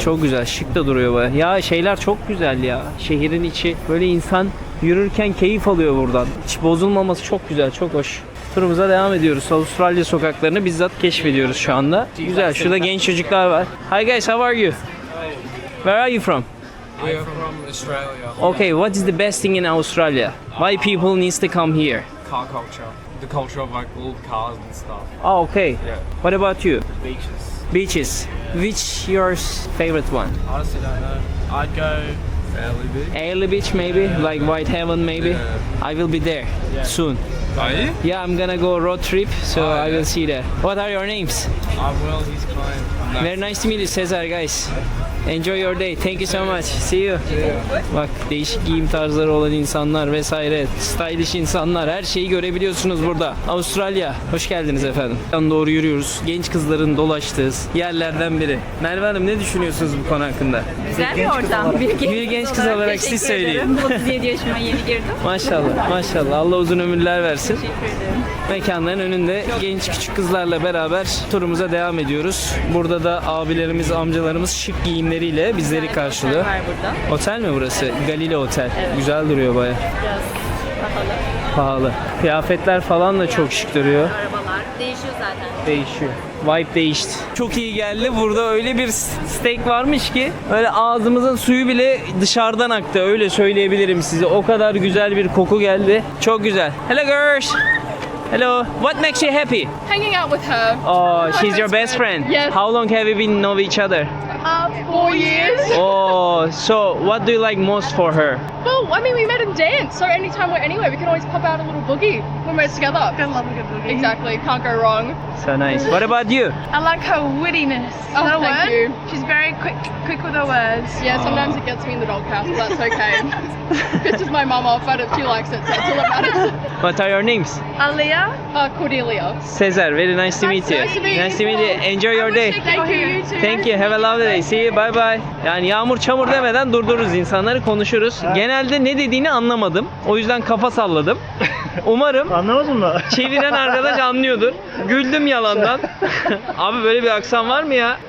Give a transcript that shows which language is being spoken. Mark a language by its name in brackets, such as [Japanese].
[Turkish] Çok güzel. Şık da duruyor baya. Ya şeyler çok güzel ya. Şehrin içi. Böyle insan yürürken keyif alıyor buradan. Hiç bozulmaması çok güzel. Çok hoş. Turumuza devam ediyoruz. Avustralya sokaklarını bizzat keşfediyoruz şu anda. Güzel. Şurada genç çocuklar var. [English] Hi guys, how are you? Where are you from? I'm from Australia. Okay, what is the best thing in Australia? Why people needs to come here? Car culture. The culture of like old cars and stuff. Oh, okay. Yeah. What about you? Beaches. Beaches. Which your favorite one? Honestly, don't know. I'd go fairly big. Airlie Beach maybe, like Whitehaven maybe. Yeah. I will be there soon. Are you? Yeah, I'm gonna go road trip, so Oh, I will yeah. see there. What are your names? I'm Will, he's Klein. Very nice to meet you, Cesar, guys. Enjoy your day. Thank you so much. See you. [Turkish] Bak değişik giyim tarzları olan insanlar vesaire, stylish insanlar, her şeyi görebiliyorsunuz burada. Avustralya. Hoş geldiniz efendim. Doğru yürüyoruz. Genç kızların dolaştığı yerlerden biri. Merve Hanım, ne düşünüyorsunuz bu konu hakkında? Güzel bir ortam. Bir genç kız olarak siz teşekkür söyleyin. ederim. 37 yaşıma yeni girdim. Maşallah, maşallah. Allah uzun ömürler versin. Teşekkür ederim. Mekanların önünde genç küçük kızlarla beraber turumuza devam ediyoruz. Burada da abilerimiz, amcalarımız şık giyimleriyle bizleri karşılıyor. Var burada. Otel mi burası? Galile Otel. Güzel duruyor baya. Biraz pahalı Pahalı. Kıyafetler falan da çok şık duruyor. Arabalar değişiyor zaten. Değişiyor. Vibe değişti. Çok iyi geldi. Burada öyle bir steak varmış ki öyle ağzımızın suyu bile dışarıdan aktı. Öyle söyleyebilirim size. O kadar güzel bir koku geldi. Çok güzel. [English] Hello girls. Hello. What makes you happy? Hanging out with her. Oh, she's your best friend. Yes. How long have you been know each other? 4 years. Oh, so what do you like most for her? Well, I mean, we met in dance, so anytime we're anywhere, we can always pop out a little boogie when we're together. I love a good boogie. Exactly, can't go wrong. So nice. What about you? I like her wittiness. Oh, Is that a thank word? you. She's very quick with her words. Yeah, sometimes it gets me in the doghouse, but that's okay. Pisses my mum off, but she likes it, so that's all that matters. What are your names? Alia. Cordelia. Cesar, very nice to meet you. Nice to meet you. Nice to meet you. Enjoy your day. Thank you. You too. Thank you. Have a lovely day. See you. Bye bye. [Turkish] Yani yağmur çamur demeden durdururuz insanları, konuşuruz. Genelde ne dediğini anlamadım. O yüzden kafa salladım. Umarım Anlamadın mı? çeviren arkadaş anlıyordur. Güldüm yalandan. Abi böyle bir aksan var mı ya?